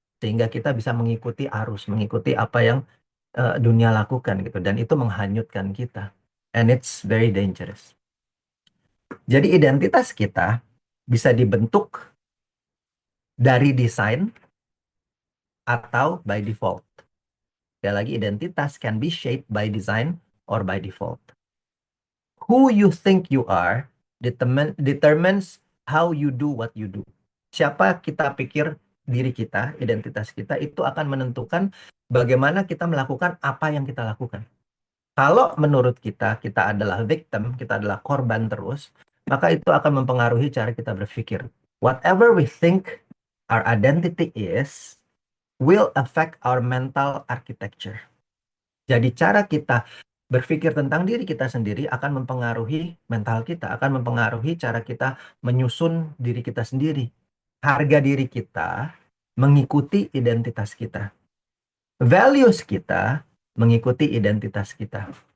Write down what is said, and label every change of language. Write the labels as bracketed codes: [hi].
[id] Sehingga kita bisa mengikuti arus, mengikuti apa yang dunia lakukan gitu. Dan itu menghanyutkan kita. [en] And it's very dangerous. [id] Jadi identitas kita bisa dibentuk dari desain atau [en] by default. [id] Sekali lagi identitas [en] can be shaped by design or by default. Who you think you are determines how you do what you do. [id] Siapa kita pikir diri kita, identitas kita, itu akan menentukan bagaimana kita melakukan apa yang kita lakukan. Kalau menurut kita, kita adalah victim, kita adalah korban terus, maka itu akan mempengaruhi cara kita berpikir. [en] Whatever we think our identity is, will affect our mental architecture. [id] Jadi cara kita berpikir tentang diri kita sendiri akan mempengaruhi mental kita, akan mempengaruhi cara kita menyusun diri kita sendiri. Harga diri kita mengikuti identitas kita. Values kita mengikuti identitas kita.